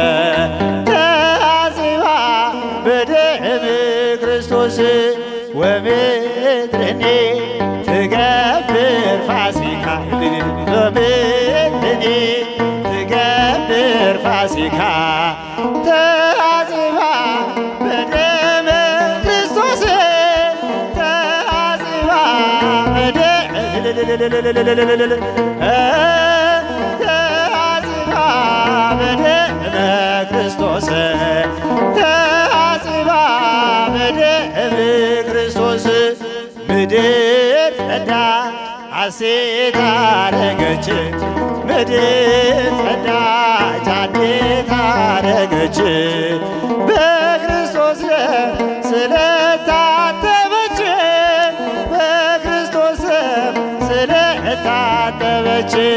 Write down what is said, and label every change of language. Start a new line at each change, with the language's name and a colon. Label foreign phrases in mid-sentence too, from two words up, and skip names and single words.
Geez: ተአጽባ በደመ ክርስቶስ ወምድረኔ ትገብር ፋሲካ ወምድረኔ ትገብር ፋሲካ ተአጽባ በደመ ክርስቶስ ተአጽባ በደመ በደመ ክርስቶስ ተሐጽባ በደመ ክርስቶስ
Amharic: ምድር ጸዳ ሐሴት አረገች ምድር ጸዳች ሐሴት አረገች በክርስቶስ ደም ስለታጠበች በክርስቶስ ደም ስለታጠበች